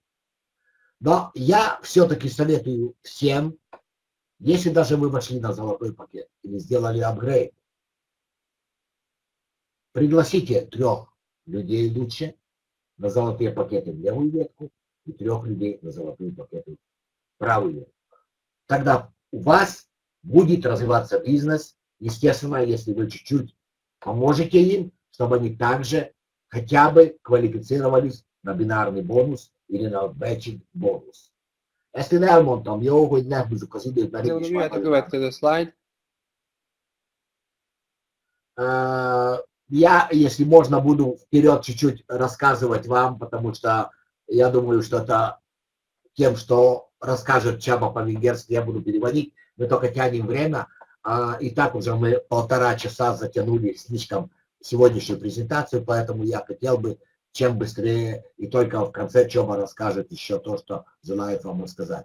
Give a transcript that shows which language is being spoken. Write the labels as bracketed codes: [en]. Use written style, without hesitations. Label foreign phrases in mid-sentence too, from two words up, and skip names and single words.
[ru] Но я все-таки советую всем, если даже вы вошли на золотой пакет или сделали апгрейд, пригласите 3 людей лучше на золотые пакеты в левую ветку и 3 людей на золотые пакеты в правую ветку. Тогда у вас будет развиваться бизнес, естественно, если вы чуть-чуть поможете им, чтобы они также хотя бы kvalifицировались на бинарный бонус или на [hu] matching bónusz. Ezt én elmondtam, jó, hogy ne húzzuk az időt, mert így is Jöhet a következő slide. [ru] Я, если можно, буду вперед чуть-чуть рассказывать вам, потому что я думаю, что это тем, что расскажет Чаба по-венгерски, я буду переводить. Мы только тянем время. И так уже мы 1,5 часа затянули слишком сегодняшнюю презентацию, поэтому я хотел бы чем быстрее, и только в конце Чаба расскажет еще то, что желает вам рассказать.